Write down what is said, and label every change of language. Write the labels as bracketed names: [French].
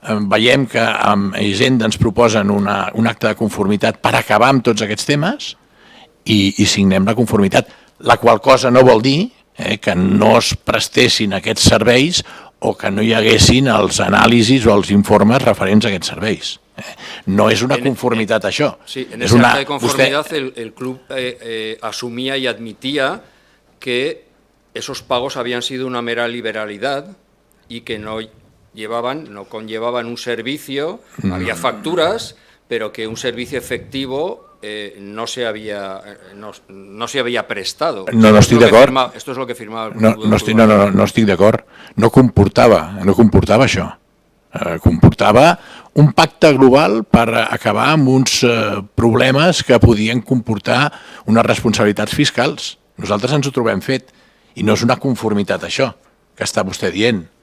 [Catalan] Veiem que amb Hisenda ens proposen un acte de conformitat per acabar amb tots aquests temes i signem la conformitat, la qual cosa no vol dir que no es prestessin aquests serveis o que no hi haguessin els anàlisis o els informes referents a aquests serveis. No és una conformitat, això. [Spanish] Sí, en ese acta de conformidad el club asumía y admitía que esos pagos habían sido una mera liberalidad y que no conllevaban un servicio, había facturas, pero que un servicio efectivo no se había prestado. [Catalan] No estic d'acord. [Spanish] Esto es lo que firmaba el club. [Catalan] No estic d'acord. No comportava això. Comportava un pacte global per acabar amb uns problemes que podien comportar unes responsabilitats fiscals. Nosaltres ens ho trobem fet i no és una conformitat això que està vostè dient.